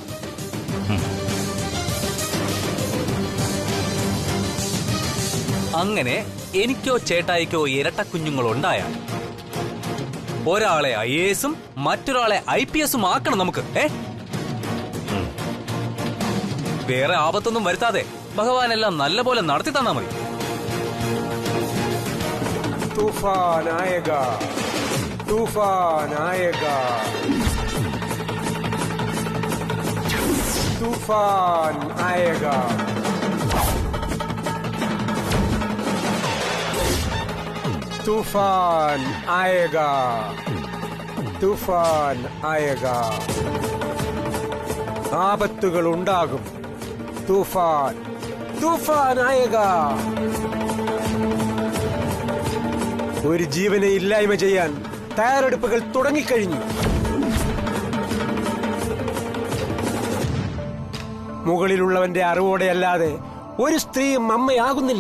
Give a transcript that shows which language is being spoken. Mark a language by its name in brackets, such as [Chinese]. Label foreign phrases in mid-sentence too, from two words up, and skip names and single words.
[Malayalam] അങ്ങനെ എനിക്കോ ചേട്ടായിക്കോ ഇരട്ട കുഞ്ഞുങ്ങളുണ്ടായാൽ ഒരാളെ IASഉം മറ്റൊരാളെ IPSഉം ആക്കണം നമുക്ക്. വേറെ ആപത്തൊന്നും വരുത്താതെ ഭഗവാൻ എല്ലാം നല്ലപോലെ നടത്തി തന്നാ മതി. [Hindi] तूफान आएगा, तूफान आएगा, तूफान आएगा, तूफान आएगा, तूफान आएगा. [Malayalam] ആപത്തുകൾ ഉണ്ടാകും. [Hindi] तूफान, तूफान आएगा. [Malayalam] ഒരു ജീവനെ ഇല്ലായ്മ ചെയ്യാൻ തയ്യാറെടുപ്പുകൾ തുടങ്ങിക്കഴിഞ്ഞു. മുകളിലുള്ളവന്റെ അറിവോടെയല്ലാതെ ഒരു സ്ത്രീയും അമ്മയാകുന്നില്ല.